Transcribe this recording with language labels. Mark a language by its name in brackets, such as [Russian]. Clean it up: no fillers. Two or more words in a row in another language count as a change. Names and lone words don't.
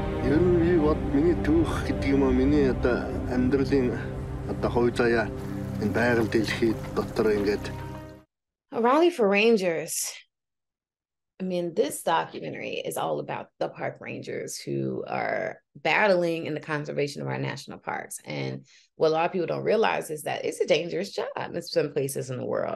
[Mongolian] Ер нь би бод миний түүх гэдэг юм аа миний одоо амьдралын одоо хувь заяа энэ байгаль дэлхий дотор ингээд [English] A Rally for Rangers. I mean, this documentary is all about the park rangers who are battling in the conservation of our national parks. And what a lot of people don't realize is that it's a dangerous job in some places in the world.